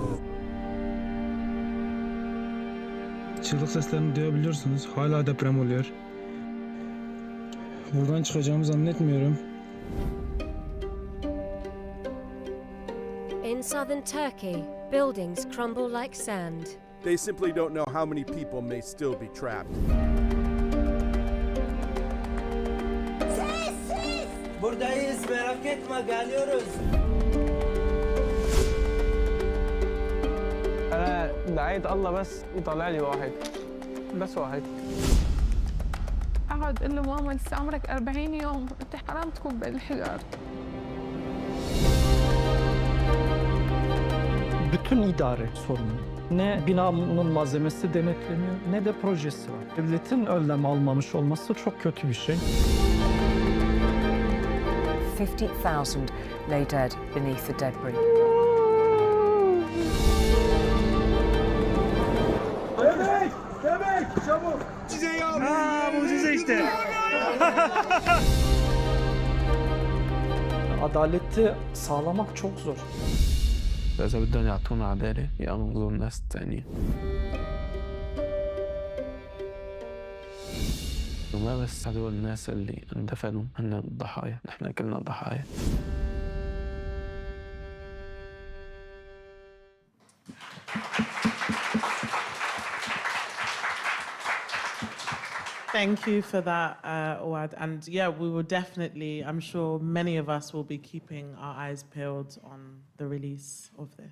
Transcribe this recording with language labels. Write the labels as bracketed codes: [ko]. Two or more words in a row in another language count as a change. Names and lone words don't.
[tr] Çığlık seslerini duyabiliyorsunuz. Hala deprem oluyor. Buradan çıkacağımı zannetmiyorum. [en] In southern Turkey, buildings crumble like sand. They simply don't know how many people may still be trapped. [tr] merak etme geliyoruz. [ar] أنا دعيت الله بس يطلع لي واحد بس واحد. أقعد أقول له ماما لسه عمرك 40 يوم أنت حرام تكون بالحجر. [tr] Bütün idare sorunu. Ne binanın malzemesi denetleniyor ne de projesi var. Devletin önlem almamış olması çok kötü bir şey. [en] 50,000 lay dead beneath the debris. [tr] Bebek! Çabuk! Mucize işte. Adaleti sağlamak çok zor. [ar] إذا بدهم يعطونا عدالة ينقذوا الناس التانية. وما بس هدول الناس اللي اندفنوا هن الضحايا، نحن كلنا ضحايا. [en] Thank you for that, Waad. And yeah, we will definitely, I'm sure many of us will be keeping our eyes peeled on the release of this.